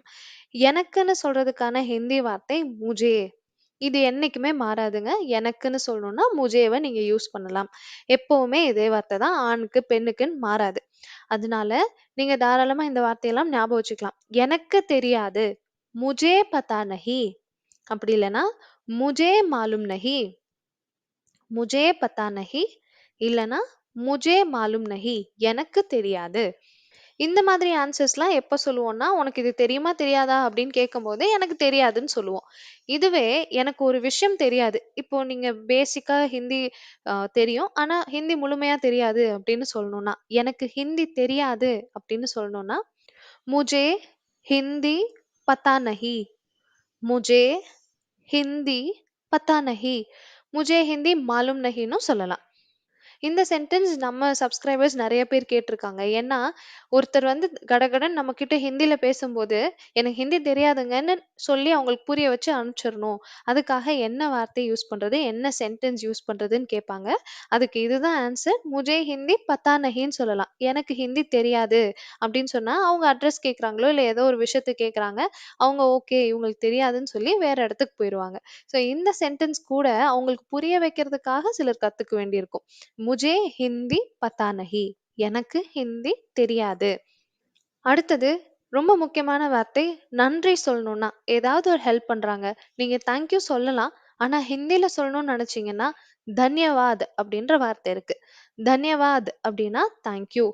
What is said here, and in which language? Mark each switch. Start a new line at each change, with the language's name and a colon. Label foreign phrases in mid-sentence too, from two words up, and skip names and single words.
Tamil: எனக்குன்னு சொல்றதுக்கான ஹிந்தி வார்த்தை முझे. இது என்னைக்குமே மாறாதுங்க. எனக்குன்னு சொல்லணும்னா முझेவ நீங்க யூஸ் பண்ணலாம். எப்பவுமே இதே வார்த்தை தான். ஆணுக்கு, பெண்ணுக்குன்னு மாறாது. அதனால நீங்க தாராளமா இந்த வார்த்தையெல்லாம் ஞாபகம் வச்சுக்கலாம். எனக்கு தெரியாது.
Hindi: முझे पता नहीं.
Tamil: அப்படி இல்லன்னா
Hindi: मुझे मालूम नहीं. முझे पता नहीं இல்லனா मुझे मालूम नहीं.
Tamil: எனக்கு தெரியாது. இந்த மாதிரி ஆன்சர்ஸ்லாம் எப்ப சொல்லுவோம்னா, "உனக்கு இது தெரியுமா? தெரியாதா?" அப்படின்னு கேட்கும்போது, "எனக்கு தெரியாதுன்னு" சொல்லுவோம். இதுவே எனக்கு ஒரு விஷயம் தெரியாது. இப்போ நீங்க பேசிக்கா ஹிந்தி தெரியும். ஆனா ஹிந்தி முழுமையா தெரியாது அப்படின்னு சொல்லணும்னா, "எனக்கு ஹிந்தி தெரியாது" அப்படின்னு சொல்லணும்னா,
Hindi: "मुझे हिंदी पता नहीं. मुझे हिंदी पता नहीं. मुझे हिंदी मालूम नहीं
Tamil: "ன்னும் சொல்லலாம். இந்த சென்டென்ஸ் நம்ம சப்ஸ்கிரைபர்ஸ் நெறைய பேர் கேட்டிருக்காங்க. ஏன்னா, ஒருத்தர் வந்து கடகடன்னு நம்மகிட்ட ஹிந்தில பேசும்போது, "எனக்கு ஹிந்தி தெரியாதுங்கன்னு" சொல்லி அவங்களுக்கு புரிய வச்சு அனுப்பிச்சிரணும். அதுக்காக என்ன வார்த்தை யூஸ் பண்றது? என்ன சென்டென்ஸ் யூஸ் பண்றதுன்னு கேட்பாங்க. அதுக்கு இதுதான் ஆன்சர்.
Hindi: "முझे हिंदी पता नहीं"
Tamil: ன்னு சொல்லலாம். "எனக்கு ஹிந்தி தெரியாது" அப்படின்னு சொன்னா, அவங்க அட்ரஸ் கேட்குறாங்களோ, இல்ல ஏதோ ஒரு விஷயத்த கேட்குறாங்க. அவங்க ஓகே, இவங்களுக்கு தெரியாதுன்னு சொல்லி வேற இடத்துக்கு போயிருவாங்க. ஸோ இந்த சென்டென்ஸ் கூட அவங்களுக்கு புரிய வைக்கிறதுக்காக சிலர் கத்துக்க வேண்டியிருக்கும்.
Hindi: முझे हिंदी पता नहीं.
Tamil: எனக்கு ஹிந்தி தெரியாது. அடுத்தது ரொம்ப முக்கியமான வார்த்தை நன்றி சொல்லணும்னா, ஏதாவது ஒரு ஹெல்ப் பண்றாங்க. நீங்க
English: thank you
Tamil: சொல்லலாம். ஆனா ஹிந்தில சொல்லணும்னு நினைச்சீங்கன்னா, தன்யவாத் அப்படின்ற வார்த்தை இருக்கு. தன்யவாத் அப்படின்னா
English: thank you.